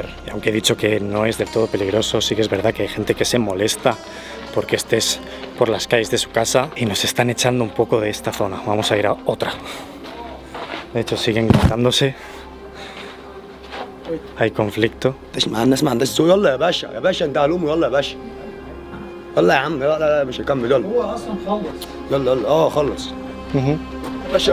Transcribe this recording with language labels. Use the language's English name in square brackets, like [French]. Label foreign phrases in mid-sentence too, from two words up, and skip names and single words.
[Spanish] Y aunque he dicho que no es del todo peligroso, sí que es verdad que hay gente que se molesta porque estés por las calles de su casa y nos están echando un poco de esta zona. Vamos a ir a otra. De hecho siguen gritándose. Hay conflicto. [Arabic] الناس ما عندهاش سوق. يلا يا باشا يا باشا انت علوم. يلا يا باشا يلا يا عم. لا مش هكمل. يلا هو اصلا خلص. يلا يلا خلص باشا.